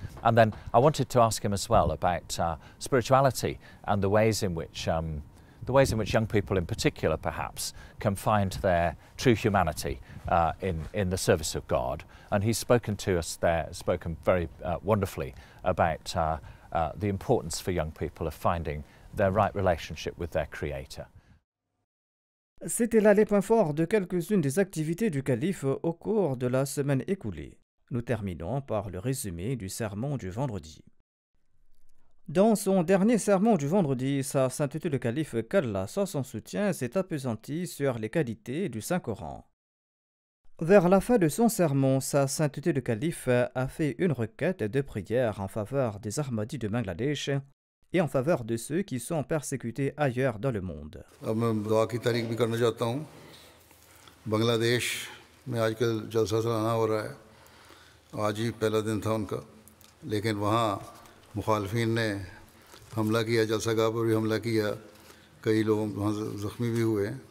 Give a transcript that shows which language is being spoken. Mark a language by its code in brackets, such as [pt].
[en] And then I wanted to ask him as well about spirituality and the ways in which young people in particular perhaps can find their true humanity in the service of God. And he's spoken to us there, spoken very wonderfully about the importance for young people of finding their right relationship with their Creator. [fr] C'était là les points forts de quelques-unes des activités du calife au cours de la semaine écoulée. Nous terminons par le résumé du sermon du vendredi. Dans son dernier sermon du vendredi, sa sainteté le calife Quelle, sans son soutien, s'est appesanti sur les qualités du Saint-Coran. Vers la fin de son sermon, sa sainteté le calife a fait une requête de prière en faveur des Ahmadis de Bangladesh et en faveur de ceux qui sont persécutés ailleurs dans le monde. [hi] अब मैं दुआ की तारीफ भी करना चाहता हूँ। बांग्लादेश में आजकल जलसा सालाना हो रहा है। आज ही पहला दिन था उनका, लेकिन वहाँ मुखालफिन ने हमला किया, जलसागाह पर भी हमला किया, कई लोग वहाँ ज़ख्मी भी हुए।